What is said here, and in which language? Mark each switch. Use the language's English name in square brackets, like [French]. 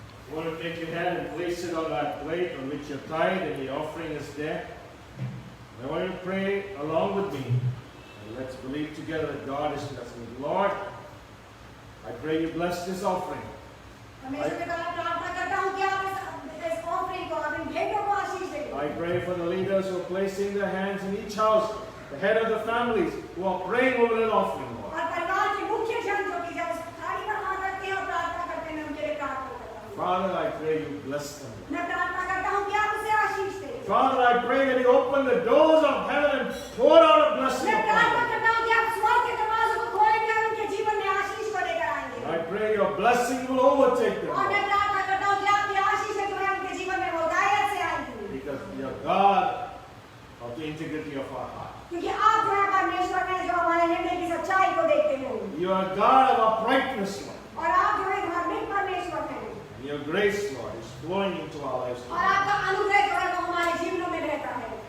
[English] You want to take your hand and place it on that plate on which your tithe and the offering is there. And I want you to pray along with me. And let's believe together that God is blessing you. Lord, I pray you bless this offering. [Hindi] परमेश्वर के द्वारा प्रार्थना करता हूँ कि आप इस offering को आप इन भेंटों को आशीष दें [English] I pray for the leaders who are placing their hands in each house, the head of the families who are praying over that offering, Lord. [Hindi] और परिवार के मुख्य जन जो कि जब उस थाली पर हाथ रखते हैं और प्रार्थना करते हैं मैं उनके लिए प्रार्थना करता हूँ [English] Father, I pray you bless them. [Hindi] मैं प्रार्थना करता हूँ कि आप उसे आशीष दें [English] Father, I pray that you open the doors of heaven and pour out a blessing [Hindi] मैं [English] upon [Hindi] प्रार्थना [English] them. [Hindi] करता हूँ कि आप स्वर्ग के दरवाजों को खोलेंगे और उनके जीवन में आशीष को लेकर आएंगे [English] I pray your blessing will overtake them, [Hindi] और मैं [English] Lord. [Hindi] प्रार्थना करता हूँ कि आपकी आशीष जो है उनके जीवन में वो गायब से आएंगी [English] Because you are God of the integrity of our heart. [Hindi] क्योंकि आप जो है परमेश्वर हैं जो हमारे हृदय की सच्चाई को देखते हैं [English] You are God of uprightness, Lord. [Hindi] और आप जो है धार्मिक परमेश्वर हैं [English] And your grace, Lord, is flowing into our lives. [Hindi] और आपका अनुग्रह जो है वो हमारे जीवनों में रहता है